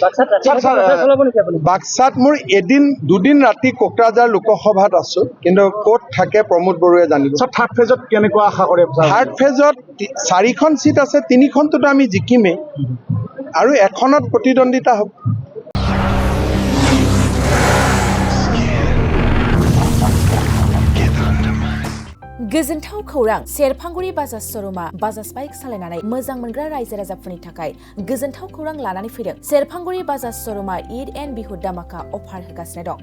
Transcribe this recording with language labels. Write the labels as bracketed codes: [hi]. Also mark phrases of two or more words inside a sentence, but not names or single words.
[as] বাক্সাত মোৰ 2দিন ৰাতি কোকৰাঝাৰ লোকসভাত আছোঁ, কিন্তু ক'ত থাকে প্ৰমোদ বড়োৱে জানিব। থাৰ্ড ফেজত কেনেকুৱা আশা কৰে? থাৰ্ড ফেজত 4খন চিট আছে, 3খনটোতো আমি জিকিমেই আৰু এখনত প্ৰতিদ্বন্দ্বিতা হ'ব। [brx] गोजोनथाव खौरां, सेरफांगुरि बाजाज श'रुमा बाजाज बाइक सालायनानै मोजां मोनग्रा रायजो राजाफोरनि थाखाय गोजोनथाव खौरां लानानै फैदों। सेरफांगुरि बाजाज श'रुमा ईद एन्ड बिहु दामाका अफार होगासिनो दं।